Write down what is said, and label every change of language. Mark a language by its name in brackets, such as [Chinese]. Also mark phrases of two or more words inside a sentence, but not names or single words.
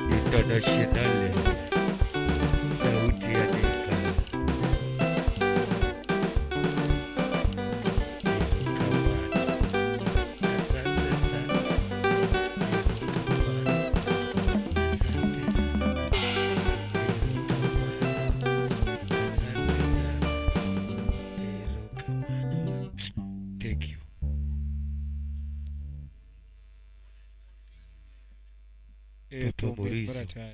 [French] internationale, [Swahili] sauti ya Nika. Asante sana. Asante sana. Asante sana. [English] Thank you. Papa Morizo.